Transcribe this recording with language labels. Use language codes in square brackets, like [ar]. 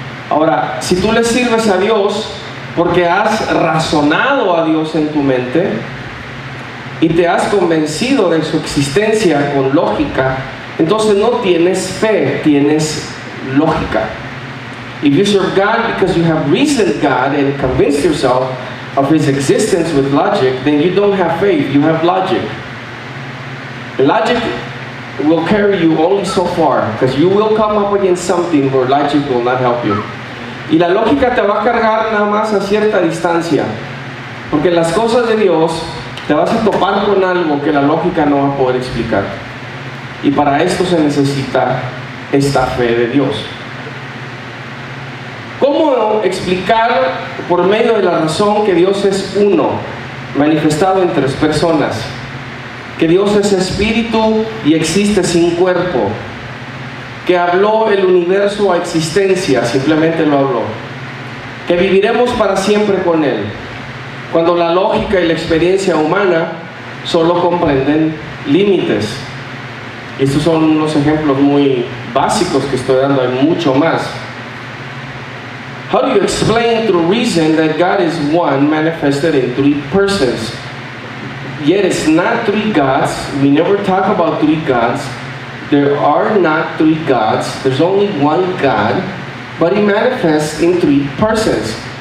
[es] Ahora, si tú le sirves a Dios porque has razonado a Dios en tu mente y te has convencido de su existencia con lógica, entonces no tienes fe, tienes lógica. [en] If you serve God because you have reasoned God and convinced yourself of His existence with logic, then you don't have faith, you have logic. The logic will carry you only so far, because you will come up against something where logic will not help you. [es] Y la lógica te va a cargar nada más a cierta distancia, porque las cosas de Dios te vas a topar con algo que la lógica no va a poder explicar. Y para esto se necesita esta fe de Dios. ¿Cómo explicar por medio de la razón que Dios es uno, manifestado en tres personas? Que Dios es espíritu y existe sin cuerpo. Que habló el universo a existencia, simplemente lo habló. Que viviremos para siempre con Él. Cuando la lógica y la experiencia humana solo comprenden límites. Estos son unos ejemplos muy básicos que estoy dando, hay mucho más. [en] How do you explain through reason that God is one manifested in three persons? Yet it's not three gods. We never talk about three gods. There are not three gods. There's only one God, but He manifests in three persons.